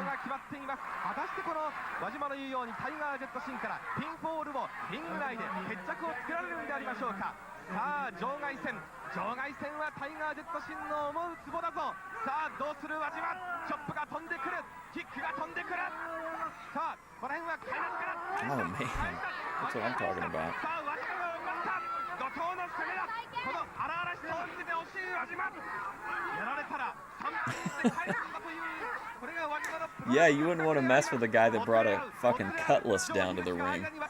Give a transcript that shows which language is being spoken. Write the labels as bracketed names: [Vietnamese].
[Japanese] 果たしてこの輪島の言うようにタイガー・ジェットシンからピンフォールをリング内で決着をつけられるんでありましょうか。さあ場外戦はタイガー・ジェットシンの思うツボだぞ。さあどうする輪島。チョップが飛んでくる、キックが飛んでくる。さあこの辺は開幕から。 [English] Oh man, that's what I'm talking about. [Japanese] さあ輪島が奪った。怒涛の攻めだ。この荒々しさを見せてほしい輪島。やられたら3分で帰るんだという。 [English] Yeah, you wouldn't want to mess with a guy that brought a fucking cutlass down to the ring.